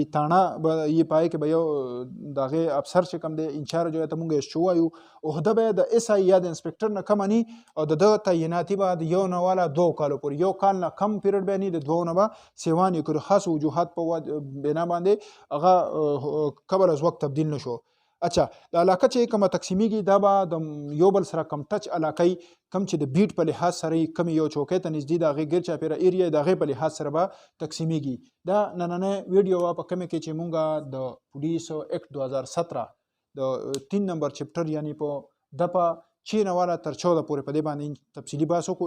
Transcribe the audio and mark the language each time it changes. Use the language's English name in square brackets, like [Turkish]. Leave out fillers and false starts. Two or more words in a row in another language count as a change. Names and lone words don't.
[Pashto] تاڼه به یې پای کې به یو د هغې افسر چې کوم دی انچارج یا ته مونږ ایس چو وایو، عهده به یې د اس آی یا د انسپکټر نه کمه ني او د ده تعیناتي به د 1 نه والا 2 کالو پورې، 1 کال نه کم پیریډ به ني، د 2 نه به سیوان یې کړو. خاص وجوهات په بنا باندې هغه قبل از وقت تبدیل نشو. اچھا د علاقه چې کومه تقسیمیږي دا به د یو بل سره کم ټچ علاقه کم چې د بیټ په لحاظ سره کم یو چوکۍ ته نږدې د هغې ګیر چاپېره ایریا د هغې په لحاظ سره به تقسیمیږي. دا نننۍ ویډیو وه په کومې کې چې مونږ د پولیس ایکټ 2017 د 3 نمبر چپټر یعنی په دپه 6 نه والا تر 14 پورې په دې باندې تفصیلي بحث وکړو.